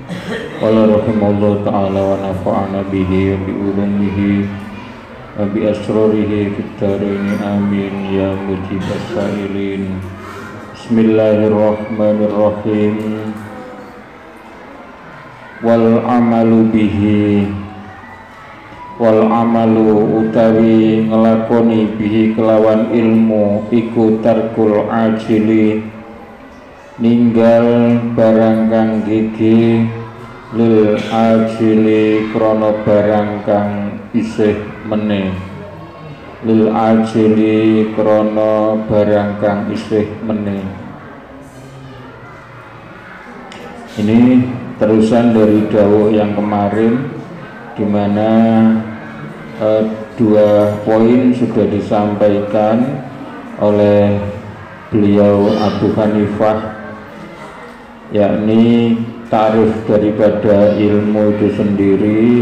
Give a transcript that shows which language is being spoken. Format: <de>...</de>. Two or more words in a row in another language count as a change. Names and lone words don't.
<ar>قَالَ رَحِمَهُ اللهُ تَعَالَىٰ وَنَفَعَنَا بِهِ وَبِعُلُومِهِ وَبِأَسْرَارِهِ فِي الدَّارَيْنِ آمِينَ يَا مُجِيبَ السَّائِلِينَ. بِسْمِ اللهِ الرَّحْمَٰنِ الرَّحِيمِ. وَالْعَمَلُ بِهِ وَالْعَمَلُ</ar> <jv>utawi ngelakoni bihi kelawan ilmu iku</jv> <ar>تَرْكُ الْعَاجِلِ,</ar> <jv>ninggal barang kang gigi, lil ajili krono barang kang isih meneh, lil ajili krono barang kang isih meneh.</jv> <id>Ini terusan dari dawuh yang kemarin, di mana dua poin sudah disampaikan oleh beliau Abu Hanifah, yakni tarif daripada ilmu itu sendiri.</id>